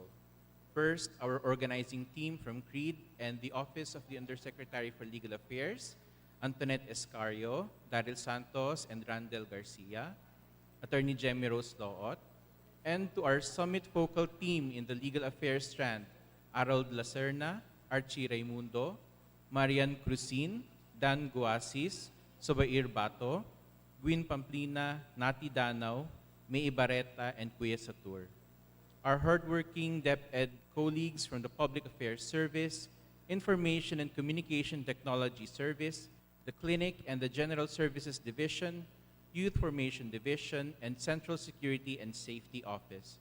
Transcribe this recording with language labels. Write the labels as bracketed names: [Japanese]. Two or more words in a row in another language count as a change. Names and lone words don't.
[English] First, our organizing team from CREED and the Office of the Undersecretary for Legal Affairs, Antoinette Escario, Daryl Santos, and Randel Garcia, Attorney Jemmy Rose Loot, and to our summit focal team in the Legal Affairs strand, Harold Lacerna, Archie Raimundo, Marian Cruzin, Dan Guasis, Sobair Bato, Gwyn Pamplina, Nati Danao, May Ibarreta, and Kuya Satur. Our hardworking DepEd colleagues from the Public Affairs Service, Information and Communication Technology Service, the Clinic and the General Services Division, Youth Formation Division, and Central Security and Safety Office.